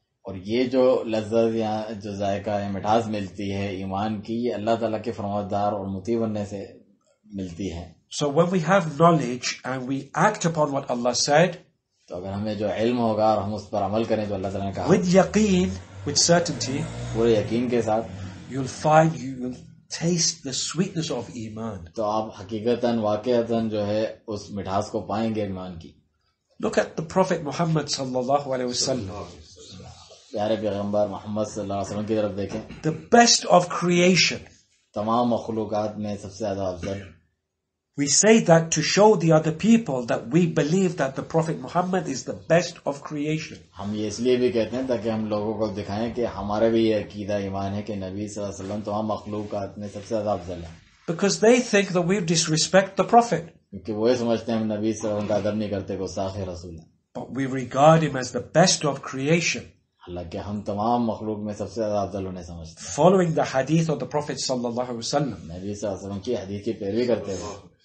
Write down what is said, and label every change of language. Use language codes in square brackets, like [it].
[ur] اور یہ جو لذت یا جو ذائقہ ہے, مٹھاس ملتی ہے ایمان کی, یہ اللہ تعالیٰ کے فرمانبردار اور مطیع بننے سے ملتی ہے. [en] So when we have knowledge and we act upon what Allah said, [ur] تو اگر ہمیں جو علم ہوگا اور ہم اس پر عمل کریں جو اللہ تعالیٰ نے کہا, [en] with yaqeen, with certainty, [ur] پورے یقین کے ساتھ, [en] you'll find you will taste the sweetness of Iman. [ur] تو آپ حقیقتاً واقعتاً جو ہے اس مٹھاس کو پائیں گے ایمان کی. [en] Look at the Prophet Muhammad sallallahu alaihi wasallam. [ur] پیارے پیغمبر محمد صلی اللہ علیہ وسلم کی طرف دیکھیں. [en] The best of creation. [ur] تمام مخلوقات میں سب سے زیادہ افضل. [en] We say that to show the other people that we believe that the Prophet Muhammad is the best of creation. [ur] ہم یہ اس لیے بھی کہتے ہیں تاکہ ہم لوگوں کو دکھائیں کہ ہمارا بھی یہ عقیدہ ایمان ہے کہ نبی صلی اللہ علیہ وسلم تمام مخلوقات میں سب سے زیادہ افضل ہے. [en] Because they think that we disrespect the Prophet. [ur] کیونکہ وہ یہ سمجھتے ہیں ہم نبی صلی اللہ علیہ وسلم کا ادب نہیں کرتے, گستاخ رسول ہیں. [en] But we regard him as the best of creation. [ur] حالانکہ ہم تمام مخلوق میں سب سے زیادہ افضل انہیں سمجھتے ہیں. [en] Following the hadith of the Prophet sallallahu alaihi wasallam. [ur] نبی صلی اللہ علیہ وسلم کی حدیث کی پیروی کرتے ہیں.